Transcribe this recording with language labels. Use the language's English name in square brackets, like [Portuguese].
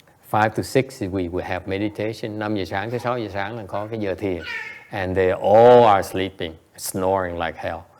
[English] 5 to 6 we will have meditation. [Vietnamese] 5 giờ sáng tới 6 giờ sáng là có cái giờ thiền. [English] And they all are sleeping, snoring like hell.